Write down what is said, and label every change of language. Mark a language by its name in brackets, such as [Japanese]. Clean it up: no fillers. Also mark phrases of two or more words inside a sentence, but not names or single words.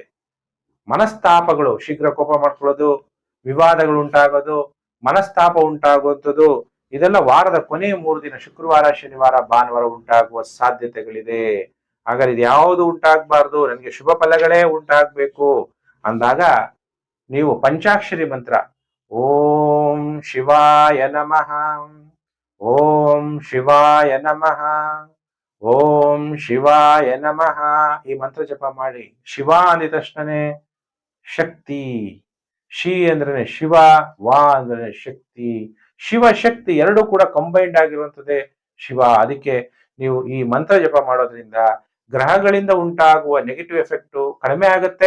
[Kannada] ಮನಸ್ತಾಪಗಳು, ಶೀಘ್ರ ಕೋಪ ಮಾಡ್ಕೊಳ್ಳೋದು, ವಿವಾದಗಳು ಉಂಟಾಗೋದು, ಮನಸ್ತಾಪ ಉಂಟಾಗುವಂಥದ್ದು, ಇದೆಲ್ಲ ವಾರದ ಕೊನೆಯ 3 ದಿನ ಶುಕ್ರವಾರ, ಶನಿವಾರ, ಭಾನುವಾರ ಉಂಟಾಗುವ ಸಾಧ್ಯತೆಗಳಿದೆ. ಹಾಗಾದ್ರೆ ಇದು ಯಾವುದು ಉಂಟಾಗಬಾರ್ದು, ನನಗೆ ಶುಭ ಫಲಗಳೇ ಉಂಟಾಗಬೇಕು ಅಂದಾಗ ನೀವು ಪಂಚಾಕ್ಷರಿ ಮಂತ್ರ [Sanskrit] ಓಂ ಶಿವಾಯ ನಮಃ, ಓಂ ಶಿವಾಯ ನಮಃ, ಓಂ ಶಿವಾಯ ನಮಃ. [Kannada] ಈ ಮಂತ್ರ ಜಪ ಮಾಡಿ. ಶಿವ ಅಂದಿದ ತಕ್ಷಣನೇ ಶಕ್ತಿ. ಶಿ ಅಂದ್ರೆ ಶಿವ, ವಾ ಅಂದ್ರೆ ಶಕ್ತಿ. ಶಿವ ಶಕ್ತಿ ಎರಡು ಕೂಡ ಕಂಬೈಂಡ್ ಆಗಿರುವಂತದ್ದೇ ಶಿವ. ಅದಕ್ಕೆ ನೀವು ಈ ಮಂತ್ರ ಜಪ ಮಾಡೋದ್ರಿಂದ ಗ್ರಹಗಳಿಂದ ಉಂಟಾಗುವ [English] negative effect [Kannada] ಕಡಿಮೆ ಆಗುತ್ತೆ.